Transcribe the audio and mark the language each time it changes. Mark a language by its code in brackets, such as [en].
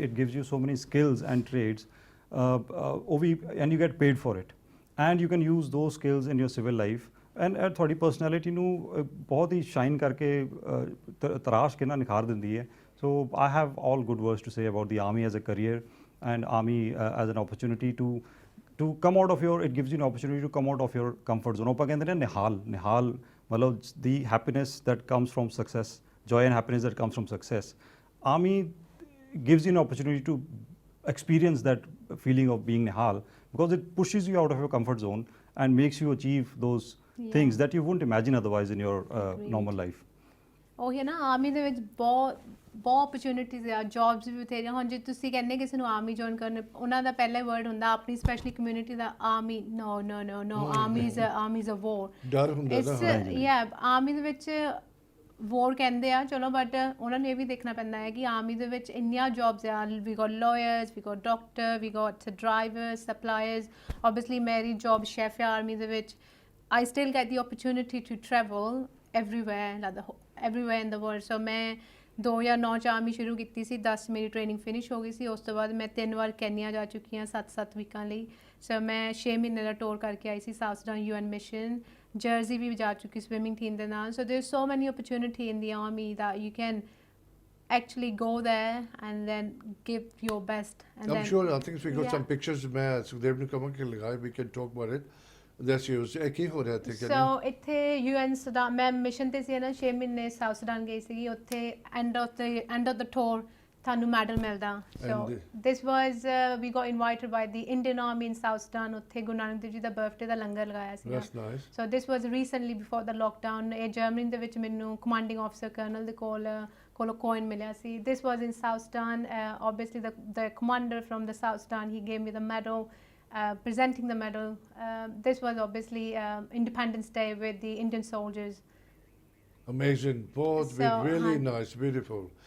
[en] it gives you so many skills and trades, ਉਹ ਵੀ and you get paid for it and you can use those skills in your civil life and [pa] ਤੁਹਾਡੀ personality ਨੂੰ ਬਹੁਤ ਹੀ shine ਕਰਕੇ ਤਰਾਸ਼ ਕੇ ਨਾ ਨਿਖਾਰ ਦਿੰਦੀ ਹੈ। [en] So I have all good words to say about the army as a career and army as an opportunity to come out of your, it gives you an opportunity to come out of your comfort zone। [pa] ਆਪਾਂ ਕਹਿੰਦੇ ਨੇ ਨਿਹਾਲ ਮਤਲਬ [en] the happiness that comes from success, joy and happiness that comes from success। Army gives you an opportunity to experience that feeling of being nihal because it pushes you out of your comfort zone and makes you achieve those things that you wouldn't imagine otherwise in your normal life। [pa] ਉਹੀ ਹੈ ਨਾ, army ਦੇ ਵਿੱਚ ਬਹੁਤ opportunities ਆ, jobs ਵੀ ਬਥੇਰੀਆਂ। ਹੁਣ ਜੇ ਤੁਸੀਂ ਕਹਿੰਦੇ ਕਿਸੇ ਨੂੰ ਆਰਮੀ ਜੁਆਇਨ ਕਰਨ, ਉਹਨਾਂ ਦਾ ਪਹਿਲਾ ਵਰਡ ਹੁੰਦਾ ਆਪਣੀ specially community ਦਾ, army. [en] No no no no, army is a war. [pa] ਡਰ ਹੁੰਦਾ ਨਾ। ਯਾ ਆਰਮੀ ਦੇ ਵਿੱਚ ਵੋਰ ਕਹਿੰਦੇ ਆ ਚਲੋ, ਬਟ ਉਹਨਾਂ ਨੂੰ ਇਹ ਵੀ ਦੇਖਣਾ ਪੈਂਦਾ ਹੈ ਕਿ ਆਰਮੀ ਦੇ ਵਿੱਚ ਇੰਨੀਆਂ ਜੌਬਸ ਆ। [en] We got lawyers, we got doctor, we got drivers, suppliers. Obviously [pa] ਮੇਰੀ ਜੌਬ ਸ਼ੈਫ ਹੈ ਆਰਮੀ ਦੇ ਵਿੱਚ। [en] I still get the opportunity to travel everywhere in the world। [pa] ਸੋ ਮੈਂ 2009 ਚ ਆਰਮੀ ਸ਼ੁਰੂ ਕੀਤੀ ਸੀ, 10 ਮੇਰੀ ਟ੍ਰੇਨਿੰਗ ਫਿਨਿਸ਼ ਹੋ ਗਈ ਸੀ। ਉਸ ਤੋਂ ਬਾਅਦ ਮੈਂ 3 ਵਾਰ ਕੈਨੀਆ ਜਾ ਚੁੱਕੀ ਹਾਂ 7 ਵੀਕਾਂ ਲਈ। ਸੋ ਮੈਂ 6 ਮਹੀਨੇ ਦਾ ਟੂਰ ਕਰਕੇ ਆਈ ਸੀ ਸਾਊਥ ਸੁਡਾਨ UN ਮਿਸ਼ਨ। ਜਰਜ਼ੀ ਵੀ ਜਾ ਚੁੱਕੀ ਸਵਿਮਿੰਗ ਟੀਮ ਦੇ ਨਾਲ। [en] So there so many opportunity in the army that you can actually go there and then give your best and I'm then sure, I think we got some pictures। [hi] मैं सुखदेव ने कहा कि लगाए, [en] we can talk about it। That's yours। [pa] ਕੀ ਹੋ ਰਿਹਾ ਇੱਥੇ? ਸੋ ਇੱਥੇ UN Sudan ਮੈਂ ਮਿਸ਼ਨ ਤੇ ਸੀ ਨਾ, 6 ਮਹੀਨੇ ਸਾਊਥ ਸੁਡਾਨ ਗਈ ਸੀਗੀ। ਉੱਥੇ ਐਂਡ ਆਫ ਦ ਟੂਰ ਤੁਹਾਨੂੰ ਮੈਡਲ ਮਿਲਦਾ। [en] So this was we got invited by the Indian army in South Sudan. [pa] ਉੱਥੇ ਗੁਰੂ ਨਾਨਕ ਦੇਵ ਜੀ ਦਾ ਬਰਥਡੇ ਦਾ ਲੰਗਰ ਲਗਾਇਆ ਸੀਗਾ। [en] So this was recently before the lockdown. [pa] ਇਹ ਜਰਮਨੀ ਦੇ ਵਿੱਚ ਮੈਨੂੰ ਕਮਾਂਡਿੰਗ ਆਫਿਸਰ ਕਰਨਲ ਦੇ ਕੋਲੋਂ ਕੋਇਨ ਮਿਲਿਆ ਸੀ। [en] This was in South Sudan. Obviously the commander from the South Sudan, he gave me the medal, presenting the medal। This was obviously Independence Day with the Indian soldiers। Amazing, ਬਹੁਤ really nice, beautiful।